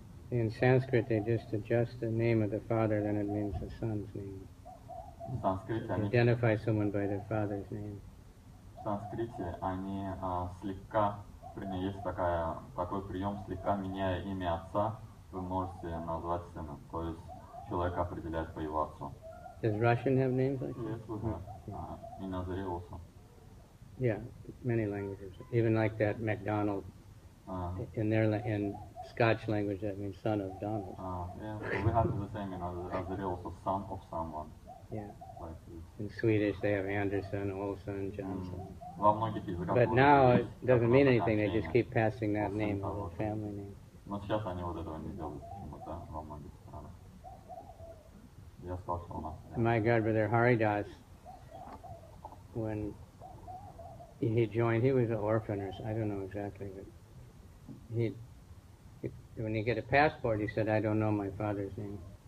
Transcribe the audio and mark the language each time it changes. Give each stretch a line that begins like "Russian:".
English: In Sanskrit, they just adjust the name of the father, then it means the son's name.
Russian: В санскрите они,
English: Identify someone by their father's name.
Russian: в санскрите они слегка, есть такой прием, слегка меняя имя отца, вы можете назвать сына. То есть человека определяет по его отцу.
English: Does Russian have names like that? Yes, we have. In Nazare also. Yeah, many languages. Even like that MacDonald. In Scotch language, that means son of Donald. Yeah, we have the same in Nazare also, son of someone. Yeah. Like In Swedish, they have Anderson, Olson, Johnson.
Russian: Во многих языках.
English: But now it doesn't mean anything. They just keep passing that name as a family name.
Russian: Но сейчас они вот этого не делают почему-то во многих странах. Я сказал, что у нас.
English: My godbrother Haridas, when he joined, he was an orphan, or I don't know exactly, but when you get a passport, he said, I don't know my father's name.